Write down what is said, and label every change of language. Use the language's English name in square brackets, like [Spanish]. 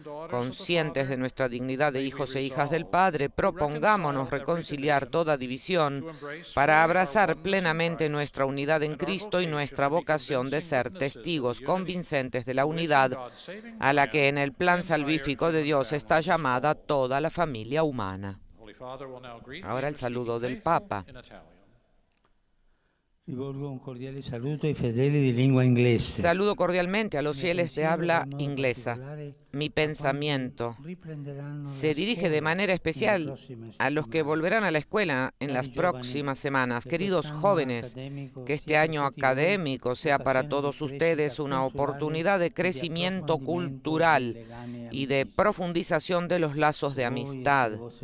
[Spanish] Conscientes de nuestra dignidad de hijos e hijas del Padre, propongámonos reconciliar toda división para abrazar plenamente nuestra unidad en Cristo y nuestra vocación de ser testigos convincentes de la unidad a la que en el plan salvífico de Dios está llamada toda la familia humana. Ahora el saludo del Papa. [Italian] Rivolgo un cordiale saluto ai fedeli di lingua inglese. [Spanish] Saludo cordialmente a los fieles de habla inglesa. Mi pensamiento se dirige de manera especial a los que volverán a la escuela en las próximas semanas. Queridos jóvenes, que este año académico sea para todos ustedes una oportunidad de crecimiento cultural y de profundización de los lazos de amistad.